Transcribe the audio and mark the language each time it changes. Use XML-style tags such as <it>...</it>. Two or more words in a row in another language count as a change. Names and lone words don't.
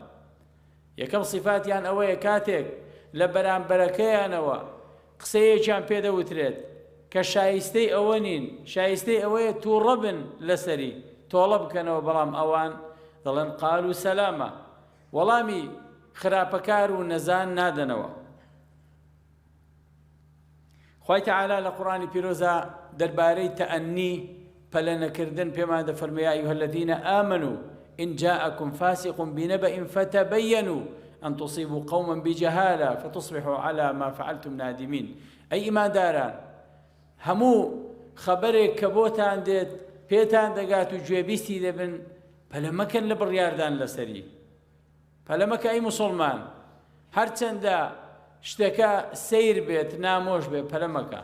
<ckb>یەکەم صفاتیان ئەوەیە کاتێک لە بەرامبەرەکەیانەوە قسەیەکیان پێدەوترێت کە شایستەی ئەوە نین، شایستەی ئەوەیە تووڕە بن لەسەری، تۆڵە بکەنەوە، بەڵام ئەوان دەڵێن</ckb> <ar>قالوا سەلامە،</ar> <ckb>وەڵامی خراپەکار و نەزان نادەنەوە. خوای تەعالە لە قورئانی پیرۆزە دەربارەی تەئەنی پەلە نەکردن پێمان دەفەرمێ</ckb> <ar>یا ئەیها الذین آمنوا إن جاءكم فاسق بنبأ فتبينوا أن تصيبوا قوما بجهالة فتصبحوا على ما فعلتم نادمين.</ar> <ckb>أي إيمان داران هەموو خەبەرێک کە بۆتان دێت پێتان دەگات و گوێبیستی دەبن، پەلە مەکەن لە بڕیاردان لەسەری، پەلە مەکە ئەی موسڵمان، هەرچەندە شتەکە سیر بێت نامۆش بێت پەلە مەکە.</ckb>